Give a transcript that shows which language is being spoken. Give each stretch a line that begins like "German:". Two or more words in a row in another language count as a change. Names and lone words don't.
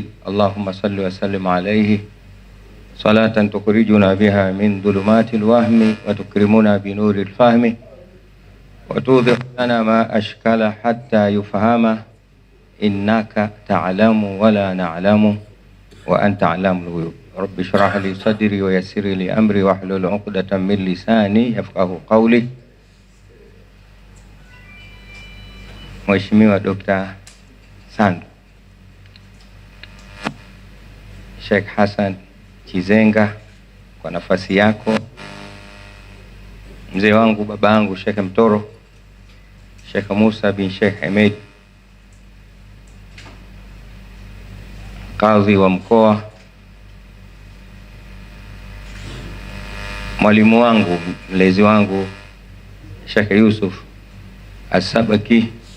Arabic: اللهم صل وسلم عليه صلاة تخرجنا بها من ظلمات الوهم وتكرمنا بنور الفهم وتوضح لنا ما أشكال حتى يفهم إنك تعلم ولا نعلم وأنت علام الغيوب. رب اشرح لي صدري ويسر لي أمري واحلل عقدة من لساني يفقهوا قولي.
Swahili: Mheshimiwa Dr. Sandu, Sheikh Hassan Chizenga, kwa nafasi yako, mzee wangu baba yangu Sheikh Mtoro, Sheikh Musa bin Sheikh Ahmed, kadhi wa mkoa, mwalimu wangu mlezi wangu Sheikh Yusuf Asabaki,